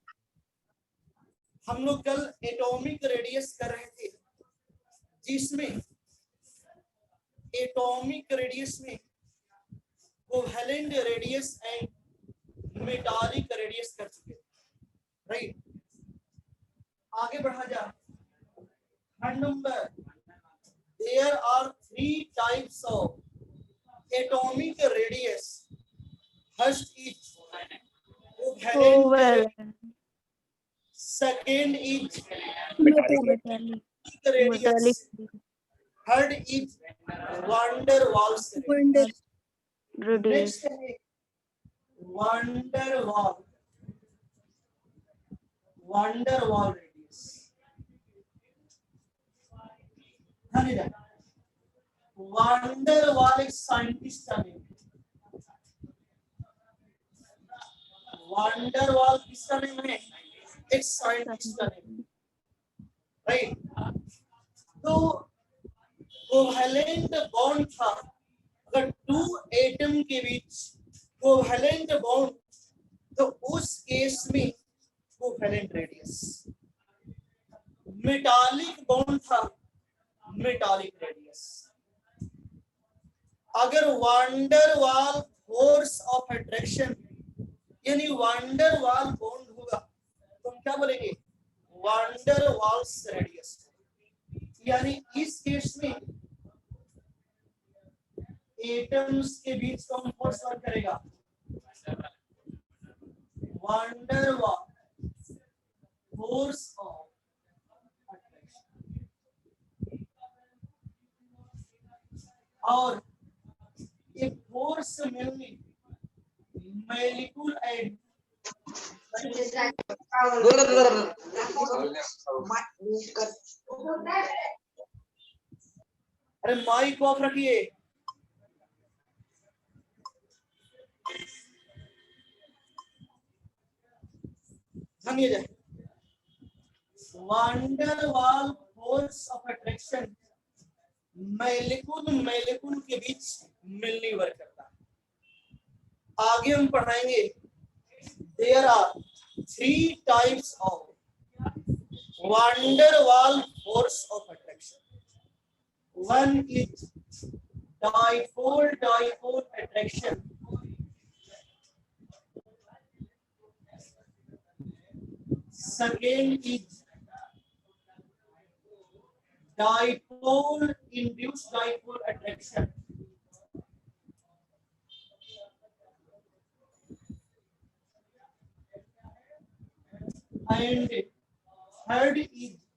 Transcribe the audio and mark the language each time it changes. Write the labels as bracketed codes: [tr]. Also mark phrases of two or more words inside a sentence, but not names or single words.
[hi] हम लोग कल [en] atomic radius [hi] कर रहे थे, जिसमें [en] atomic radius [hi] में [en] covalent radius and metallic radius [hi] कर चुके, राइट। आगे बढ़ा जा। खंड नंबर, [en] There are 3 types of atomic radius. First is covalent, second is radius, third is van der Waals radius, next है van der Waal radius। [hi] van der Waal एक साइंटिस्ट का नेम है। van der Waal किसका नेम है? एक साइंटिस्ट का नेम, राइट। तो [en] covalent bond [hi] था, अगर 2 एटम के बीच [en] covalent bond, [hi] तो उस केस में [en] covalent radius. metallic bond [hi] था, [en] metallic radius. [hi] अगर van der Waal [en] force of attraction [hi] यानी van der Waal बॉन्ड होगा तो हम क्या बोलेंगे? [en] van der Waals radius. [hi] यानी इस केस में एटम्स के बीच कौन [en] force work [hi] करेगा? [en] van der Waal force of attraction. [hi] और एक फोर्स मिलनी मॉलिक्यूल एंड अरे [en] mic off [hi] रखिए। सुनिए जाए, van der Waal [en] force of attraction molecule [hi] के बीच मिलनी वर्क करता है। आगे हम पढ़ाएंगे, [en] There are 3 types of van der Waal force of attraction. One is dipole attraction, second is dipole induced dipole attraction, and third is